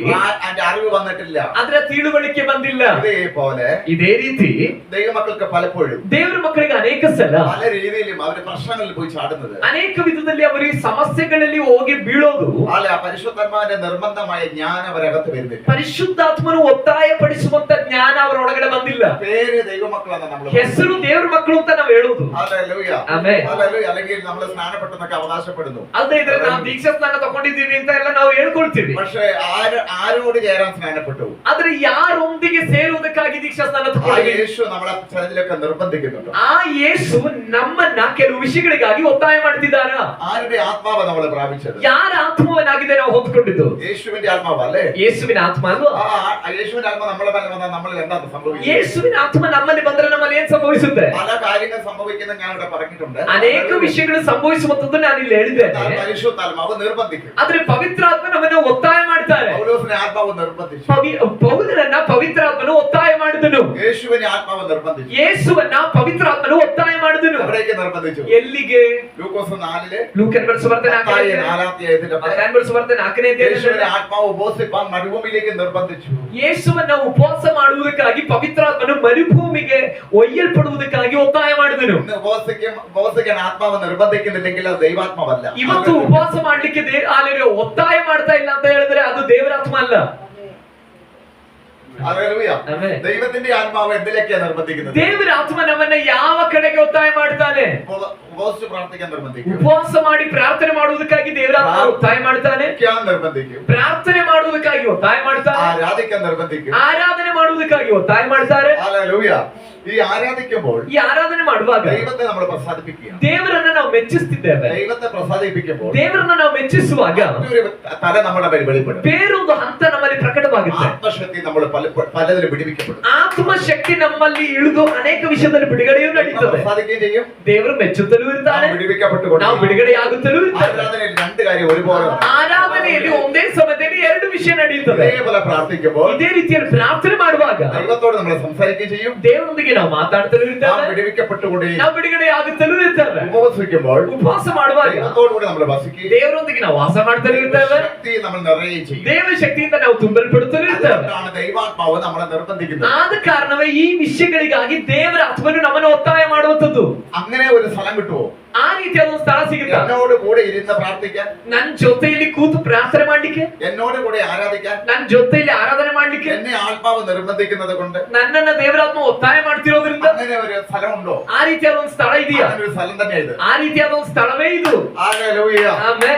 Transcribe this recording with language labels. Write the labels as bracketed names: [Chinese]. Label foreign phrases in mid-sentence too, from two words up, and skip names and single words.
[Malayalam] അതിന്റെ അറിവ് വന്നിട്ടില്ല. [Kannada] ಅದರ ತಿಳುವಳಿಕೆ ಬಂದಿಲ್ಲ. [Malayalam] ഇതേപോലെ [Kannada] ಇದೇ ರೀತಿ [Malayalam] ദൈവമക്കൾക്ക് പലപ്പോഴും [Kannada] ದೇವರ ಮಕ್ಕಳಿಗೆ ಅನೇಕ ಸಲ [Malayalam] പല രീതിയിലും അവര് പ്രശ്നങ്ങളിൽ പോയി ചാടുന്നത് [Kannada] ಅನೇಕ ವಿಧದಲ್ಲಿ ಅವರು ಈ ಸಮಸ್ಯೆಗಳಲ್ಲಿ ಹೋಗಿ ಬೀಳೋದು [Malayalam] അല്ല പരിശുദ്ധാത്മാവിന്റെ നിർബന്ധമായ ജ്ഞാനം അവരകത്ത് വരുന്നില്ല. [Kannada] ಪರಿಶುದ್ಧಾತ್ಮನು ಒತ್ತಾಯ ಪಡಿಸುವಂತ ಜ್ಞಾನ ಅವರೊಳಗಡೆ ಬಂದಿಲ್ಲ. [Malayalam] പേര് ദൈവമക്കളെന്ന് നമ്മൾ [Kannada] ಹೆಸರು ದೇವರ ಮಕ್ಕಳು ಅಂತ ನಾವು ಹೇಳೋದು. [Malayalam] ഹല്ലേലൂയ. [Kannada] ಆಮೆನ್. [Malayalam] ഹല്ലേലൂയ. അല്ലെങ്കിൽ നമ്മൾ സ്നാനപ്പെട്ടെന്നൊക്കെ അവകാശപ്പെടുന്നു. [Kannada] ಅಲ್ಲದೆ ಇದ್ರೆ ನಾವು ದೀಕ್ಷಾ ಸ್ನಾನ ತಗೊಂಡಿದ್ದೀವಿ ಅಂತ ಎಲ್ಲ ನಾವು ಹೇಳ್ಕೊಳ್ತೀವಿ. [Malayalam] പക്ഷേ ആരോട് ചേരാൻ സ്നാനപ്പെട്ടു? [Kannada] ಆದ್ರೆ ಯಾರೊಂದಿಗೆ ಸೇರುವುದಕ್ಕಾಗಿ ದೀಕ್ಷಾ ದೀಕ್ಷಾಸ್ನಾನ [Malayalam] ആ [Kannada] ತಗೊಂಡ್ವಿ. [Malayalam] യേശു നമ്മളെ ചിലതിലൊക്കെ നിർബന്ധിക്കുന്നുണ്ട്. [Kannada] ಆ ಯೇಸು ನಮ್ಮನ್ನ ಕೆಲವು ವಿಷಯಗಳಿಗಾಗಿ ಒತ್ತಾಯ ಮಾಡ್ತಿದ್ದಾರ. [Malayalam] ആരുടെ ആത്മാവ് നമ്മളെ പ്രാപിച്ചത്? [Kannada] ಯಾರ ಆತ್ಮವನ್ನಾಗಿದೆ ನಾವು ಹೊಂದ್ಕೊಂಡಿದ್ದು? [Malayalam] യേശുവിന്റെ ആത്മാവ് അല്ലേ? [Kannada] ಯೇಸುವಿನ ಆತ್ಮ ಅಲ್ವಾ? [Malayalam] ആ യേശുവിന്റെ ആത്മാവ് നമ്മളെ മേലെ വന്നാൽ നമ്മളിൽ എന്താണ് സംഭവിക്കുന്നത്? [Kannada] ಯೇಸುವಿನ ಆತ್ಮ ನಮ್ಮಲ್ಲಿ ಬಂದ್ರೆ ನಮ್ಮಲ್ಲಿ ಏನ್ ಸಂಭವಿಸುತ್ತೆ? [Malayalam] പല കാര്യങ്ങൾ സംഭവിക്കുന്ന ഞാൻ ഇവിടെ പറഞ്ഞിട്ടുണ്ട്. [Kannada] ಅನೇಕ ವಿಷಯಗಳು ಸಂಭವಿಸುವಂತದ್ದು ನಾನು ಇಲ್ಲಿ ಹೇಳಿದ್ದೇನೆ. [Malayalam] പരിശുദ്ധാത്മാവ് നിർബന്ധിക്കും. [Kannada] ಆದ್ರೆ ಪವಿತ್ರಾತ್ಮ ನಮ್ಮನ್ನ ಒತ್ತಾಯ ಮಾಡ್ತಾರೆ. [Malayalam] പൗലോസിനെ ആത്മാവ് നിർബന്ധിച്ചു. [Kannada] ಪೌಲನನ್ನ ಪವಿತ್ರಾತ್ಮನು ಒತ್ತಾಯ ಮಾಡಿದನು. [Malayalam] യേശുവിനെ ആത്മാവ് നിർബന്ധിച്ചു. [Kannada] ಯೇಸುವನ್ನ ಪವಿತ್ರಾತ್ಮನು ಒತ್ತಾಯ ಮಾಡಿದನು. [Malayalam] എവിടേക്ക് നിർബന്ധിച്ചു? [Kannada] ಎಲ್ಲಿಗೆ? [Malayalam] ലൂക്കോസ് 4 [Kannada] ಲೂಕನ ಸುವಾರ್ತೆ 4ನೇ [Malayalam] യേശുവിനെ ആത്മാവ് ഉപവസിപ്പാൻ മരുഭൂമിയിലേക്ക് നിർബന്ധിച്ചു. [Kannada] ಯೇಸುವನ್ನ ಉಪವಾಸ ಮಾಡುವುದಕ್ಕಾಗಿ ಪವಿತ್ರಾತ್ಮನು ಮರುಭೂಮಿಗೆ ಒಯ್ಯಲ್ಪಡುವುದಕ್ಕಾಗಿ ಒತ್ತಾಯ ಮಾಡಿದನು. [Malayalam] ഉപവസിക്കാൻ ആത്മാവ് നിർബന്ധിക്കുന്നില്ലെങ്കിൽ അത് ദൈവാത്മാവല്ല. [Kannada] ಇವತ್ತು ಉಪವಾಸ ಮಾಡ್ಲಿಕ್ಕೆ ಒತ್ತಾಯ ಮಾಡ್ತಾ ಇಲ್ಲ ಅಂತ ಹೇಳಿದ್ರೆ ಅದು ದೇವರಾತ್ಮ ಅಲ್ಲ. [Malayalam] ദൈവത്തിന്റെ ആത്മാവ് എന്തിലേക്കാണ് നിർബന്ധിക്കുന്നത്? [Kannada] ದೇವರ ಆತ್ಮ ನಮ್ಮನ್ನ ಯಾವ ಕಡೆಗೆ ಒತ್ತಾಯ ಮಾಡ್ತಾನೆ? [Malayalam] ഉപവസിച്ച് പ്രാർത്ഥിക്കാൻ നിർബന്ധിക്കും. [Kannada] ಉಪವಾಸ ಮಾಡಿ ಪ್ರಾರ್ಥನೆ ಮಾಡುವುದಕ್ಕಾಗಿ ದೇವರ ಆತ್ಮ ಒತ್ತಾಯ ಮಾಡ್ತಾನೆ. [Malayalam] നിർബന്ധിക്കും. [Kannada] ಪ್ರಾರ್ಥನೆ ಮಾಡುವುದಕ್ಕಾಗಿ ಒತ್ತಾಯ ಮಾಡ್ತಾನೆ. [Malayalam] ആരാധിക്കാൻ നിർബന്ധിക്കും. [Kannada] ಆರಾಧನೆ ಮಾಡುವುದಕ್ಕಾಗಿ ಒತ್ತಾಯ ಮಾಡ್ತಾರೆ. [Malayalam] ഹല്ലേലൂയ. ഈ ആരാധിക്കുമ്പോൾ [Kannada] ಈ ಆರಾಧನೆ ಮಾಡುವಾಗ [Malayalam] ദൈവത്തെ നമ്മൾ പ്രസാദിപ്പിക്കുക. [Kannada] ದೇವರನ್ನ ನಾವು ಮೆಚ್ಚಿಸುತ್ತಿದ್ದೇವೆ. [Malayalam] ദൈവത്തെ പ്രസാദിപ്പിക്കുമ്പോൾ [Kannada] ದೇವರನ್ನ ನಾವು ಮೆಚ್ಚಿಸುವಾಗ [Malayalam] തല നമ്മുടെ മേൽ വെളിപ്പെടും. [Kannada] ಬೇರೊಂದು ಹಂತ ನಮ್ಮಲ್ಲಿ ಪ್ರಕಟವಾಗುತ್ತೆ. [Malayalam] ആത്മശക്തി നമ്മൾ പലതിലും പിടിപ്പിക്കപ്പെടും. [Kannada] ಆತ್ಮಶಕ್ತಿ ನಮ್ಮಲ್ಲಿ ಇಳಿದು ಅನೇಕ ವಿಷಯದಲ್ಲಿ ಬಿಡುಗಡೆಯೂ ನಡೀತದೆ. [Malayalam] പ്രസാദിക്കുകയും ചെയ്യും. [Kannada] ದೇವರು ಮೆಚ್ಚುತ್ತಲೂ ಇರ್ತಾನೆ. ನಾವು ಬಿಡುಗಡೆಯಾಗುತ್ತಲೂ ಇರ್ತೇವೆ. [Malayalam] ആരാധനയിൽ രണ്ട് കാര്യം ഒരുപോലെ. [Kannada] ಆರಾಧನೆಯಲ್ಲಿ ಒಂದೇ ಸಮಯದಲ್ಲಿ ಎರಡು ವಿಷಯ ನಡೆಯುತ್ತದೆ. [Malayalam] ഇതേപോലെ പ്രാർത്ഥിക്കുമ്പോൾ [Kannada] ಇದೇ ರೀತಿಯಲ್ಲಿ ಪ್ರಾರ್ಥನೆ ಮಾಡುವಾಗ [Malayalam] ദൈവത്തോട് നമ്മൾ സംസാരിക്കുകയും ചെയ്യും. [Kannada] ದೇವರೊಂದಿಗೆ ನಾವು ಮಾತಾಡ್ತಲೂ ಇರ್ತೇವೆ. ನಾವು ಬಿಡುಗಡೆಯಾಗುತ್ತಲೂ ಇರ್ತೇವೆ. [Malayalam] ഉപവസിക്കുമ്പോൾ [Kannada] ಉಪವಾಸ ಮಾಡುವಾಗ [Malayalam] ദൈവത്തോടുകൂടി നമ്മൾ വസിക്കുകയും [Kannada] ದೇವರೊಂದಿಗೆ ನಾವು ವಾಸ ಮಾಡ್ತಲೂ ಇರ್ತೇವೆ. [Malayalam] ശക്തി നമ്മൾ നിറയുകയും ചെയ്യും. [Kannada] ದೇವರ ಶಕ್ತಿಯಿಂದ ನಾವು ತುಂಬಲ್ಪಡುತ್ತಲೂ ಇರ್ತೇವೆ. [Malayalam] അതുകൊണ്ടാണ് ദൈവാത്മാവ് നമ്മളെ നിർബന്ധിക്കുന്നത്. [Kannada] ಆದ ಕಾರಣವೇ ಈ ವಿಷಯಗಳಿಗಾಗಿ ದೇವರ ಆತ್ಮನು ನಮ್ಮನ್ನು ಒತ್ತಾಯ ಮಾಡುವಂತದ್ದು. [Malayalam] അങ്ങനെ ഒരു സ്ഥലം കിട്ടുമോ? [Kannada] ಆ ರೀತಿಯಾದ ಒಂದು ಸ್ಥಳ ಸಿಗುತ್ತಾ? [Malayalam] എന്നോട് കൂടെ ഇരുന്ന് പ്രാർത്ഥിക്കാൻ, [Kannada] ನನ್ನ ಜೊತೆಯಲ್ಲಿ ಕೂತು ಪ್ರಾರ್ಥನೆ ಮಾಡ್ಲಿಕ್ಕೆ, [Malayalam] എന്നോട് കൂടെ ആരാധിക്കാൻ, [Kannada] ನನ್ನ ಜೊತೆಯಲ್ಲಿ ಆರಾಧನೆ ಮಾಡ್ಲಿಕ್ಕೆ [Malayalam] എന്നെ ആത്മാവ് നിർബന്ധിക്കുന്നത് കൊണ്ട് [Kannada] ನನ್ನನ್ನ ದೇವರಾತ್ಮ ಒತ್ತಾಯ ಮಾಡ್ತಿರೋದ್ರಿಂದ [Malayalam] അങ്ങനെ ഒരു സ്ഥലം ഉണ്ടോ? [Kannada] ಆ ರೀತಿಯಾದ ಒಂದು ಸ್ಥಳ ಇದೆಯಾ? [Malayalam] അങ്ങനെ ഒരു സ്ഥലം തന്നെ ഇത്. [Kannada] ಆ ರೀತಿಯಾದ ಒಂದು ಸ್ಥಳವೇ ಇದು. [Malayalam] ഹല്ലേലൂയ. [Kannada] ಆಮೆನ್.